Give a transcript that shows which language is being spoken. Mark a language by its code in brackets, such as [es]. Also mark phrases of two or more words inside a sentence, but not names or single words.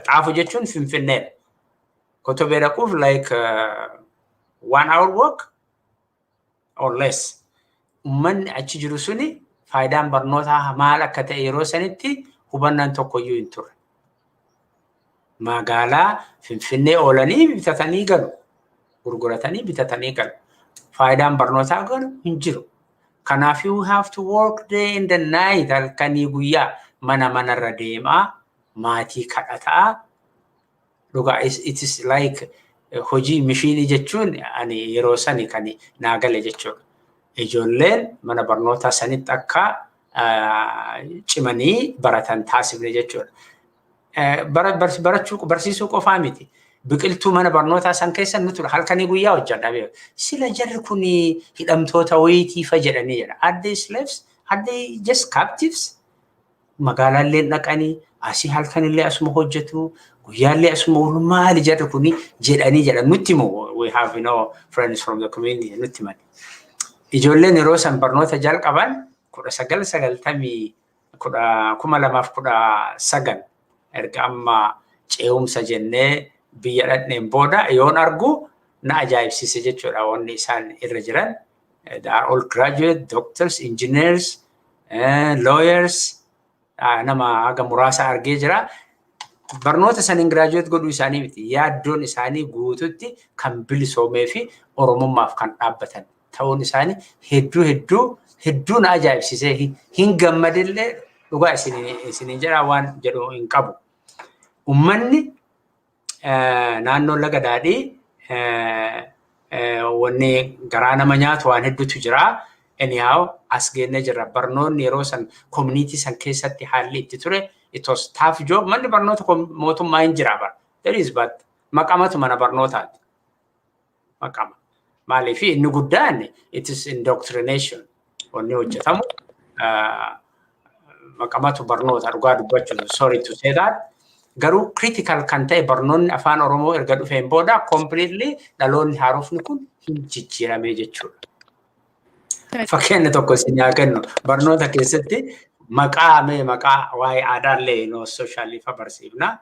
[om] Xaafoo jechuun Finfinnee. Kotobee dhaquuf [en] like 1 hour walk or less. [om] Ummanni achi jiru suni faayidaan barnootaa maal akka ta'e yeroo sanitti hubannaan tokkoyyuu hin turre. Magaalaa Finfinnee oolanii bitatanii galu. Gurguratanii bitatanii galu. Faayidaan barnootaa garuu hin jiru. Kanaaf [en] you have to work day and the night [om] halkanii guyyaa mana manarra deemaa maatii kadhataa. Dhugaa [en] it is like [om] hojii mishiinii jechuun ani yeroo sani kan naa gale jechuudha. Ijoolleen mana barnootaa sanitti akka cimanii baratan taasifne jechuudha. Barsiisuu qofaa miti. Biqiltuu mana barnootaa san keessa nuti halkanii guyyaa hojjedha. Sila jarri kun hidhamtoota wayitiifa jedhanii jedha. [en] Are they slaves? Are they just captives? [om] Magaalaallee dhaqanii asii halkanillee asuma hojjetu. Guyyaallee asuma oolu maali jarri kun jedhanii jedha. Nutti immoo [en] we have friends from the community [om] nutti mali. Ijoolleen yeroo san barnoota jalqaban 1990 erga amma ce'umsa jennee biyya dhadheen booda yoon argu na ajaa'ibsiise jechuudha wanni isaan irra jiran. [en] They are all graduate, doctors, engineers, lawyers. [om] Nama haga muraasa argee jira. Barnoota saniin graduate godhuu isaanii miti. Yaaddoon isaanii guututti kan bilisoomee fi oromummaaf kan dhaabbatan ta'uun isaanii hedduu na ajaa'ibsiisee hin gammadillee dhugaa isiniin jedhaa waan jedhu hin qabu. Uummanni naannoo laga daadhii wanni garaa nama nyaatu waan hedduutu jira. Anyhow as geennee jirra. Barnoonni yeroo san community san keessatti haalli itti ture. [en] It was tough job. [om] Manni barnoota mootummaa hin jira bara. [en] There is but [om] maqamatu mana barnootaati. Maqama. Maaliif inni guddaan [en] it is indoctrination. [om] Wanni hojjetamu maqamatu barnoota dhugaa dubbachuun [en] sorry to say that. [om] Garuu critical kan ta'e barnoonni afaan Oromoo erga dhufeen booda completely dhaloonni haarofni kun hin jijjiiramee jechuudha. Fakkeenya tokko isin haa kennu barnoota keessatti maqaa waa'ee aadaallee sooshaaliif barsiifna.